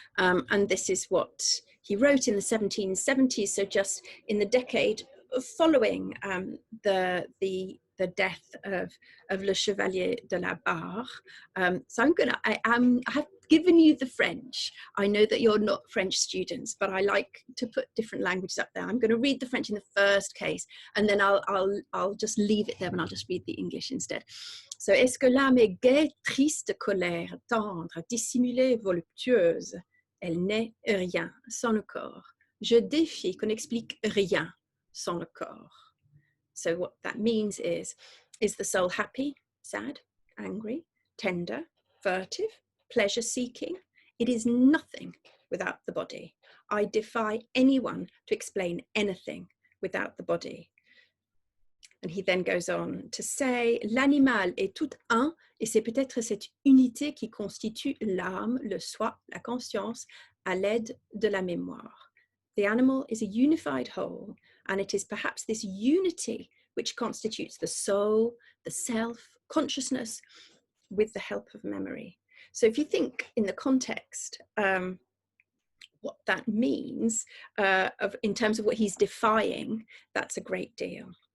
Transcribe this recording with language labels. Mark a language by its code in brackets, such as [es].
[en] And this is what he wrote in the 1770s, so just in the decade following the death of Le Chevalier de la Barre. So I have given you the French. I know that you're not French students, but I like to put different languages up there. I'm going to read the French in the first case, and then I'll just leave it there and I'll just read the English instead. [fr] So, est-ce que l'âme est gaie, triste, colère, tendre, dissimulée, voluptueuse? Elle n'est rien sans le corps. Je défie qu'on explique rien sans le corps. [en] So what that means is the soul happy, sad, angry, tender, furtive, pleasure-seeking? It is nothing without the body. I defy anyone to explain anything without the body. And he then goes on to say, [fr] l'animal est tout un, et c'est peut-être cette unité qui constitue l'âme, le soi, la conscience, à l'aide de la mémoire. [en] The animal is a unified whole, and it is perhaps this unity which constitutes the soul, the self, consciousness, with the help of memory. So if you think in the context, what that means in terms of what he's defying, that's a great deal.